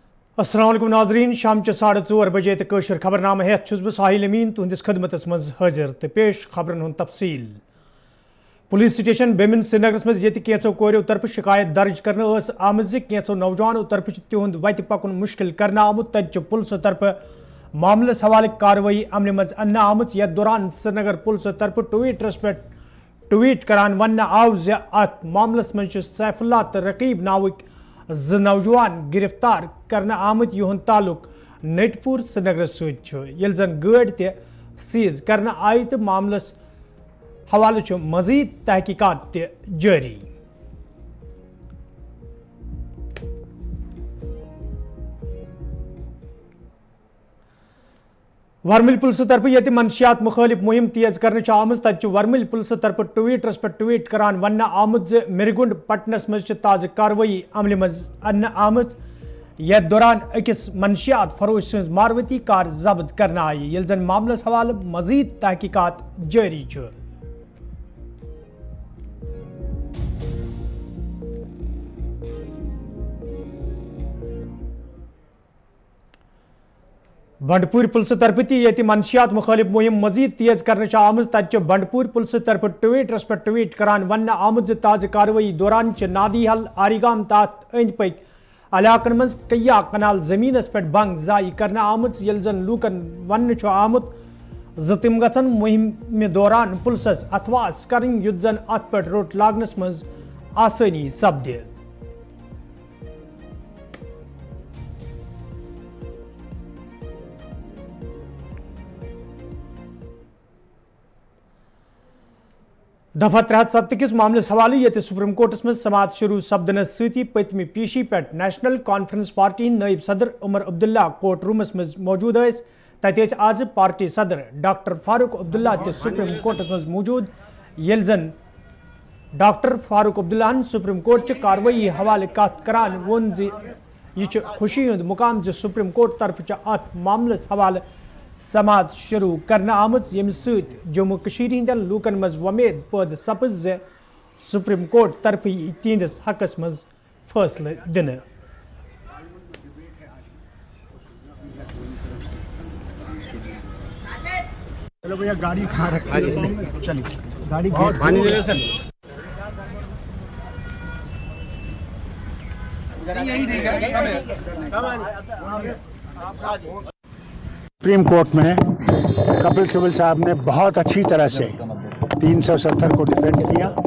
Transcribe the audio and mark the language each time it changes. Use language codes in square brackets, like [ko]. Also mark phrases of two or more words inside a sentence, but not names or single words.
[ks] अस्सलाम वालेकुम नाजरीन शाम 4:30 बजे तक खबरनामा हेत छुस बह साहिल अमीन तुंदिस खदमतस मज हाजिर तो पेश खबरन हुंद तफसील। पुलिस स्टेशन बेमिन श्रीनगरस मज येत कैंचो कोरियो तरफ शिकायत दर्ज करने आमज कैंचो नौजवानों तरफ तिहुंद वत पकुन मुश्किल करना आमुत तत पुलिस तरफ मामलस हवाले कार्रवाई अमल मज अन्न आमुत यथ दौरान श्रीनगर पुलिस तरफ ट्वीटरस पे ट्वीट करान वन आव ज अत मामलस मज सैफुल्लाह तो रकीब नावक ज नौजवान गिरफ्तार करना आमुत युहन ताल्लुक नटपुर श्रीनगर सत जन गाड़ी ते सीज करना आई तो मामलस हवाले मजीद तहकीकात ते जारी। वर्मिल पुलिस तरफ ये मनशियात मुखालिफ मुहिम तेज करने आम तत वर्मिल पुलिस तरफ ट्वीटरस पे ट्वीट करान वन आमुत ज मिरगुंड पटनस मज ताज़ कार्रवाई अमल मज अन्न आमज यथ दौरान अकिस मनशियात फरोश सज मारवती कार जब्त करना आई ये जन मामलस हवाले मजीद तहकीकात जारी। बंडपुर पुलिस तरफ ये मनशियात मुखालिफ मुहिम मजीद तेज करने आम तत बंडपुर पुलिस तरफ ट्वीटरस पे ट्वीट करान वन आमुत ताज़ कार्रवाई दौरान नादी हल आरिगाम तात अंद पक इलाकन मज कया कनाल जमीनस पे बंग जाय करना आमुत ये जन लूकन वन आमुत ज तिम गन मुहिम दौरान पुलिस अथवास कर युत जन अत पे रोट लागनस मज आसानी सपदे। दफा 370 मामलस हवाले ये सुप्रीम कोर्टस में समात शुरू सपदन सती पतम पेशी पे नेशनल कॉन्फ्रेंस पार्टी नायब सदर उमर अब्दुल्ला कोर्ट रूमस में मौजूद तत आज पार्टी सदर डॉक्टर फारूक अब्दुल्ला ते सुप्रीम कोर्टस में मौजूद ये जन डॉक्टर फारूक अब्दुल्ला सुप्रीम कोर्ट कार्रवाई हवाले कत करान वोन यह खुशी हुंद मुकाम जो सुप्रीम कोर्ट तरफ अत मामलस हवाले समात शुरू करना आमज यम जम्मू कशीर हिंदन लूकन मज वमेद पद सपज ज सुप्रीम कोर्ट तरफ तिहंदिस हकस मज फैसले दिन। [hi] चलो भैया गाड़ी खा रखी है, चलिए गाड़ी पानी ले सर। सुप्रीम कोर्ट में कपिल सिब्बल साहब ने बहुत अच्छी तरह से 370 को डिफेंड किया